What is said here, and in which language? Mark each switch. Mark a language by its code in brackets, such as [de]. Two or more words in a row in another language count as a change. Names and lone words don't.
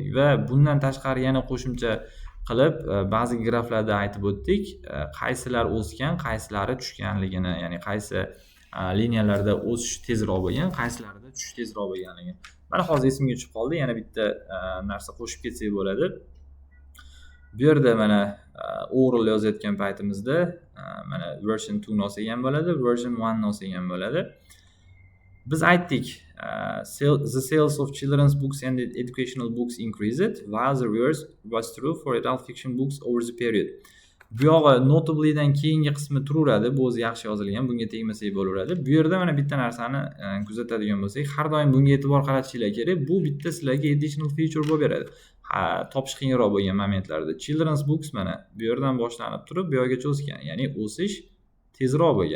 [uz] Va bundan tashqari yana qo'shimcha qilib ba'zi graflarda aytib o'tdik, qaysilar o'sgan, qaysilari tushganligini, ya'ni qaysi liniyalarda o'sish tezroq bo'lgan, qaysilarida tushish tezroq bo'lganligini. Mana hozir esimga tushib qoldi, yana bitta narsa qo'shib ketsak bo'ladi. Bu yerda mana overall yozayotgan paytimizda mana version 2 olsak ham bo'ladi, version 1 olsak ham bo'ladi. Biz aytdik, [en] the sales of children's books and educational books increased, while the reverse was true for adult fiction books over the period. [uz] Bu yog'i notably'dan keyingi qismi turaveradi, bu o'zi yaxshi yozilgan, bunga tegmasak bo'laveradi. Bu yerda mana bitta narsani kuzatadigan bo'lsak, har doim bunga e'tibor qaratishinglar kerak. Bu bitta sizlarga [en] additional feature [uz] bo'lib beradi. Topish qiyinroq bo'lgan momentlarda. [en] Children's books [uz] mana bu yerdan boshlanib turib, bu yergacha o'sgan, ya'ni o'sish tezroq bo'lgan.